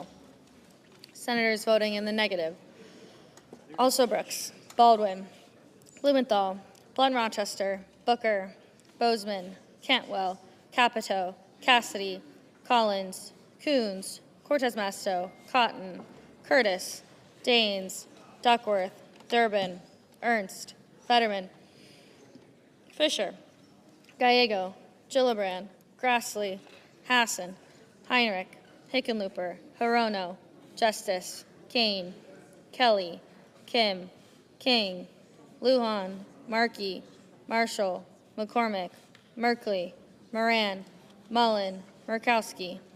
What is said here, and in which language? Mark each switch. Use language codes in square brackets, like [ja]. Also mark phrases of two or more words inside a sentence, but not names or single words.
[en] Senators voting in the negative: also Brooks, Baldwin, Blumenthal, Blunt Rochester, Booker, Bozeman, Cantwell, Capito, Cassidy, Collins, Coons, Cortez Masto, Cotton, Curtis, Daines, Duckworth, Durbin, Ernst, Fetterman, Fisher, Gallego, Gillibrand, Grassley, Hassan, Heinrich, Hickenlooper, Hirono, Justice, Kane, Kelly, Kim, King, Lujan, Markey, Marshall, McCormick, Merkley, Moran, Mullen, Murkowski,